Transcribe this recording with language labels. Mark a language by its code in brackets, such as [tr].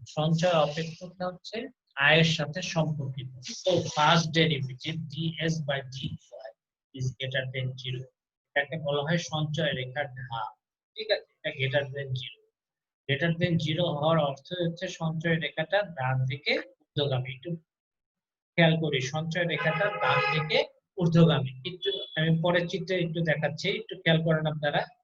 [bn] সঞ্চয় অপেক্ষকটা হচ্ছে আয়ের সাথে সম্পর্কিত। [en] So first derivative ds by dy is greater than 0. [bn] এটাকে বলা হয় সঞ্চয় রেখার ঢাল। ঠিক আছে, এটা greater than 0। greater than 0 হওয়ার অর্থ হচ্ছে সঞ্চয় রেখাটা ডান দিকে ঊর্ধ্বগামী। একটু খেয়াল করি, সঞ্চয় রেখাটা ডান দিকে ঊর্ধ্বগামী। একটু আমি পরের চিত্রে একটু দেখাচ্ছি, একটু খেয়াল করেন আপনারা।